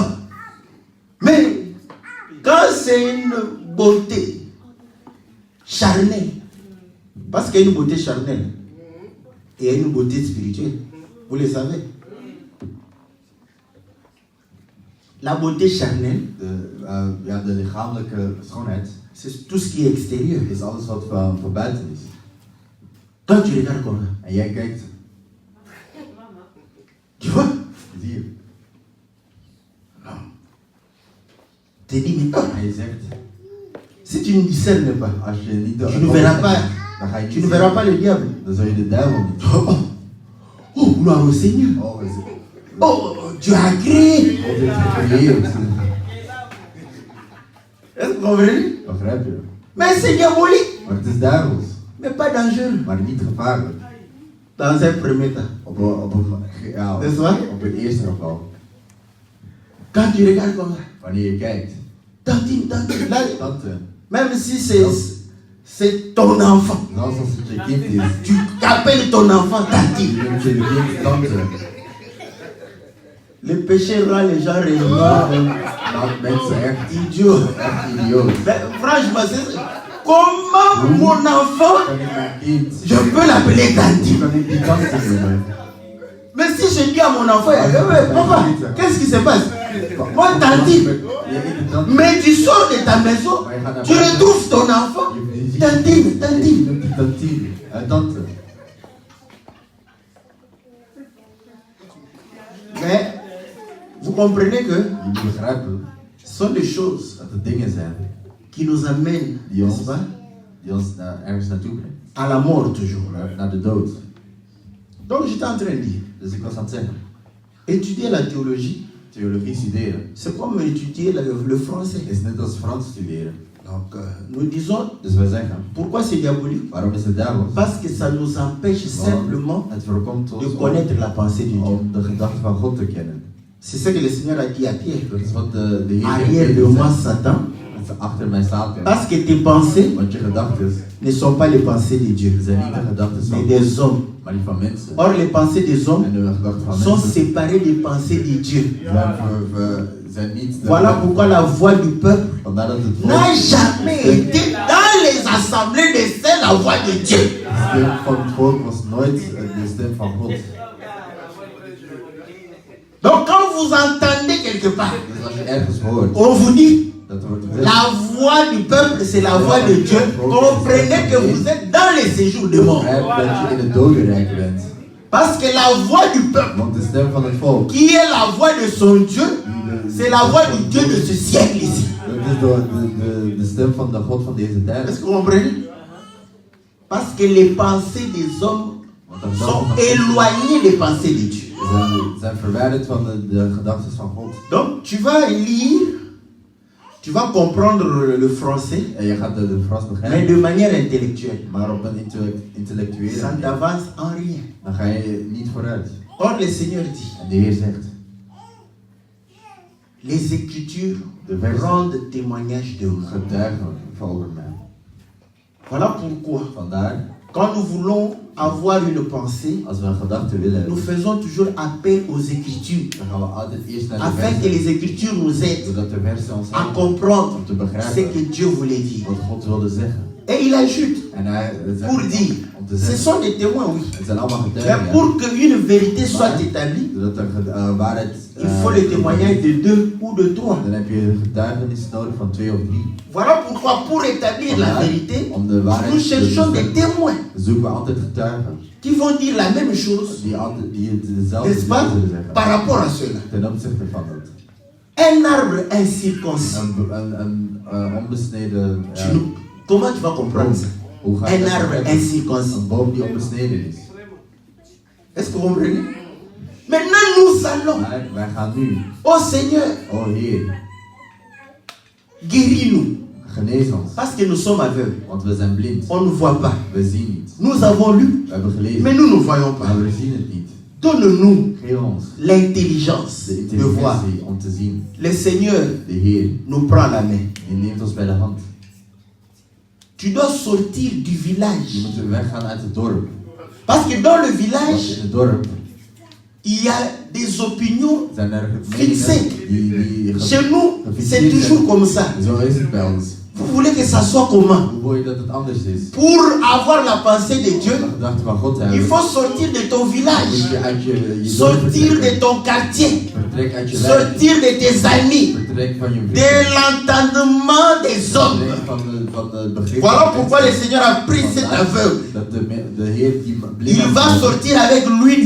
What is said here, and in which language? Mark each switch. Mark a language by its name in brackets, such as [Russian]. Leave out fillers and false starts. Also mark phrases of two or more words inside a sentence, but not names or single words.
[French] Mais quand c'est une beauté charnelle, parce qu'il y a une beauté charnelle et il y a une beauté spirituelle, vous le savez. La beauté charnelle, [Dutch] De lichamelijke schoonheid [French] c'est tout ce qui est extérieur. [Dutch] is alles wat van buiten is. [French] Quand tu regardes comme ça, [Dutch] En jij kijkt, [French] tu vois, [Dutch] zie je. [French] tu te dis, mais oh, [Dutch] En je zegt, [French] si tu ne discernes pas, [Dutch] als je niet de [French] tu ne verras pas, [Dutch] dan ga je niet [French] tu ne [Dutch] zien. [French] verras pas le diable. [Dutch] Dan zul je de duivel niet. [French] Oh, oh, gloire au Seigneur. [Dutch] Oh, is het. [French] Oh, Dieu a créé. [Dutch] God heeft gecreëerd. [French] Est-ce que vous comprenez? [Dutch] Begrijp je? [French] Mais c'est diabolique, [Dutch] Maar het is duivels, [French] mais pas dangereux. [Dutch] maar niet gevaarlijk. [French] Dans un premier temps. [Dutch] Ja, Is waar? op het eerste geval. [French] Quand tu regardes comme ça, [Dutch] Wanneer je kijkt, [French] tantine, tantine, là, [Dutch] dat, [French] même si c'est ton enfant, [Dutch] zelfs als het je kind is, [French] tu appelles ton enfant tantine. [Dutch] je noemt je kind tante. [French] Le péché rend les gens réellement [Dutch] Maakt mensen echt [French] idiots. [Dutch] idioot. [French] Mais franchement, comment mon enfant, [Dutch] Kan ik mijn kind, [French] je peux l'appeler tantine? [Dutch] kan ik die tante noemen? [French] Mais si je dis à mon enfant, papa, qu'est-ce qui se passe? Moi, tantine. [Dutch] Je eet de tante. [French] Mais tu sors de ta maison, tu retrouves ton enfant, tantine, [Dutch] Je [French] tantine. [Dutch] noemt die tantine, tante. [French] Mais vous comprenez que [Dutch] Je moet begrijpen [French] ce sont des choses [Dutch] dat er dingen zijn [French] qui nous amènent, [Dutch] die [French] n'est-ce pas, [Dutch] ons ergens naartoe brengen. [French] à la mort toujours. [Dutch] Naar de dood. [French] Donc j'étais en train de dire, [Dutch] Dus ik was aan het zeggen, [French] étudier la théologie, [Dutch] theologie studeren [French] c'est comme étudier le français. [Dutch] is net als Frans studeren. [French] Donc nous disons, [Dutch] Dus wij zeggen, [French] pourquoi c'est diabolique? [Dutch] waarom is het duivels? [French] Parce que ça nous empêche simplement [Dutch] Het voorkomt ons [French] de connaître la pensée de Dieu. [Dutch] om de gedachten van God te kennen. [French] C'est ce que le Seigneur a dit à Pierre. [Dutch] Dat is wat de Heer [French] Arrière de moi, Satan, [Dutch] achter mij staat. [French] parce que tes pensées [Dutch] Want je gedachten [French] ne sont pas les pensées de Dieu, [Dutch] zijn niet de gedachten [French] mais [Dutch] van [French] des hommes. [Dutch] maar die van mensen. [French] Or, les pensées des hommes [Dutch] En de gedachten van [French] sont [Dutch] mensen [French] séparées des pensées de Dieu. [Dutch] zijn niet de [French] Voilà pourquoi la voix du peuple [Dutch] vandaar dat het [French] n'a jamais été dans les assemblées de c'est la voix de Dieu. [Dutch] De stem van het volk was nooit de stem van God. [French] Donc quand vous entendez quelque part, [Dutch] Dus als je ergens hoort [French] on vous dit [Dutch] dat er wordt gezegd, [French] la voix du peuple c'est la voix de Dieu, comprenez que vous êtes dans les séjours de mort. [Dutch] begrijp dat je in het dodenrijk bent. [French] Parce que la voix du peuple, [Dutch] Want de stem van het volk, [French] qui est la voix de son Dieu, c'est la voix du Dieu de ce siècle ici. [Dutch] dat is de stem van de God van deze tijd. [French] Est-ce que vous comprenez? Parce que les pensées des hommes [Dutch] Want de [French] sont [Dutch] gedachten van [French] éloignées des pensées de Dieu. [Dutch] zijn verwijderd van de gedachten van God. [French] Donc tu vas lire, tu vas comprendre le français, [Dutch] En je gaat de Frans [French] mais [Dutch] begrijpen, [French] de manière intellectuelle. [Dutch] maar op een intellectuele [French] Ça [Dutch] manier. [French] n'avance en rien. [Dutch] Dan ga je niet vooruit. [French] Or le Seigneur dit, [Dutch] En de Heer zegt, [French] les Écritures [Dutch] de versen [French] rendent témoignage de moi. [Dutch] getuigen over mij. [French] Voilà pourquoi, [Dutch] Vandaar, [French] quand nous voulons avoir une pensée, [Dutch] als we een gedachte willen [French] nous [Dutch] hebben, [French] faisons toujours appel aux Écritures, [Dutch] dan gaan we altijd eerst naar de [French] afin que [Dutch] versen, [French] les Écritures nous aident [Dutch] zodat de versen ons [French] à [Dutch] helpen [French] comprendre [Dutch] om te [French] ce [Dutch] begrijpen [French] que Dieu voulait dire. [Dutch] wat God wilde zeggen. [French] Et il ajoute, [Dutch] En hij [French] pour [Dutch] zegt, [French] dire, [Dutch] om te [French] ce [Dutch] zeggen, [French] sont des témoins, oui. [Dutch] het zijn allemaal [French] Mais [Dutch] getuigen, ja. [French] pour qu'une vérité soit établie, [Dutch] Zodat er waarheid [French] il faut le témoignage de 2 ou de 3. [Dutch] Dan heb je getuigenis nodig van 2 of 3. [French] Voilà pourquoi, pour établir la vérité, [Dutch] Om de waarheid [French] nous [Dutch] te [French] cherchons des [Dutch] bevestigen, [French] témoins [Dutch] zoeken we altijd getuigen. [French] qui vont dire la même chose, [Dutch] Die dezelfde [French] n'est-ce pas, [Dutch] dingen zullen zeggen. [French] par rapport à cela. [Dutch] Ten opzichte van dat. [French] Un arbre incirconcis. [Dutch] Een onbesneden. [French] Comment tu vas comprendre ça? [Dutch] Hoe ga je [French] Un [Dutch] dat [French] arbre [Dutch] begrijpen? [French] incirconcis. [Dutch] Een boom die onbesneden is. [French] Est-ce que vous comprenez? Maintenant, nous allons. [Dutch] Maar wij gaan nu. [French] Oh Seigneur, [Dutch] Oh Heer, [French] guéris-nous. [Dutch] genees ons. [French] Parce que nous sommes aveugles. [Dutch] Want we zijn blind. [French] On ne voit pas. [Dutch] We zien niet. [French] Nous avons lu, [Dutch] We hebben gelezen. [French] mais nous ne voyons pas. [Dutch] Maar we zien het niet. [French] Donne-nous [Dutch] Geef ons [French] l'intelligence [Dutch] de [French] de voir. [Dutch] intelligentie om te zien. [French] Le Seigneur [Dutch] De Heer, [French] nous prend la main. [Dutch] die neemt ons bij de hand. [French] Tu dois sortir du [Dutch] Je [French] village. [Dutch] moet weggaan uit het dorp. [French] Parce que dans le [Dutch] Want [French] village, [Dutch] in het dorp [French] il y a des opinions. [Dutch] zijn er [French] Fixé. [Dutch] meningen die [French] Chez nous, c'est [Dutch] gefixeerd [French] toujours [Dutch] zijn. [French] comme ça. [Dutch] Zo is het bij ons. [French] Vous voulez que ça soit comment? [Dutch] Hoe wil je dat het anders is? [French] Pour avoir la pensée de Dieu, [Dutch] De gedachte van God [French] il [Dutch] hebben. [French] faut sortir de ton [Dutch] Moet [French] village, [Dutch] je uit je dorp [French] sortir de [Dutch] vertrekken. [French] ton quartier, [Dutch] Vertrek uit je wijk. [French] sortir de tes amis, [Dutch] Vertrek van je [French] de [Dutch] vrienden. [French] l'entendement des hommes. [Dutch] Vertrek van het begrip. [French] Voilà [Dutch] van [French] pourquoi le [Dutch] mensen. [French] Seigneur a pris cet [Dutch] Vandaar [French] aveugle. [Dutch] Dat de Heer die blind [French] Il va [Dutch] maakt, [French] sortir avec lui du